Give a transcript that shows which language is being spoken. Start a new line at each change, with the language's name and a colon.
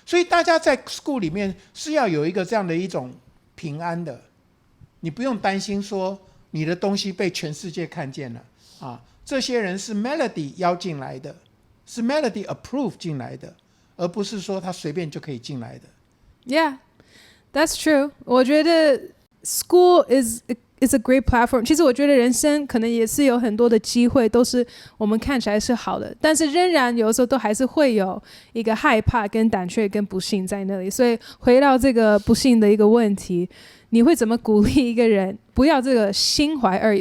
Chinese: 所以大家在 School 里面是要有一个这样的一种平安的，你不用担心说你的东西被全世界看见了这些人是 Melody 邀进来的，是 Melody approve 进来的，而不是说他随便就可以进来的。
English: Yeah, that's true.
Chinese: 我觉得
English: School is a great platform.
Chinese: 其实我觉得人生可能也是有很多的机会都是我们看起来是好的，但是仍然有的时候都还是会有一个害怕跟胆怯跟不幸在那里。所以回到这个不幸的一个问题，你会怎么鼓励一个人不要这个心怀二意？